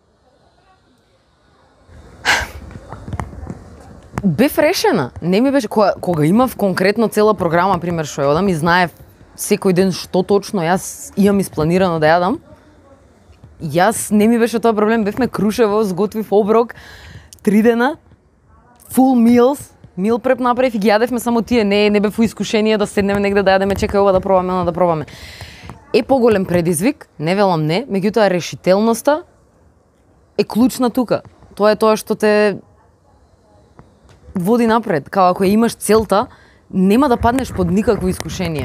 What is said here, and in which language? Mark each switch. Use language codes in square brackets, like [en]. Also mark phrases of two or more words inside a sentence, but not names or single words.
[mk] Бев решена. Не ми беше кога имав конкретно цела програма, пример што јадам и знаев секој ден што точно јас имам испланирано да јадам. Јас не ми беше тоа проблем, бевме Крушево, сготвив оброк 3 дена, [en] full meals, meal prep [mk] направив и ги јадевме само тие, не бев во искушение да седнеме негде да јадеме, чекај ова да пробаме, она да пробаме. Е поголем предизвик, не велам не, меѓутоа решителноста е клучна тука. Тоа е тоа што те води напред. Као ако имаш целта, нема да паднеш под никакво искушение.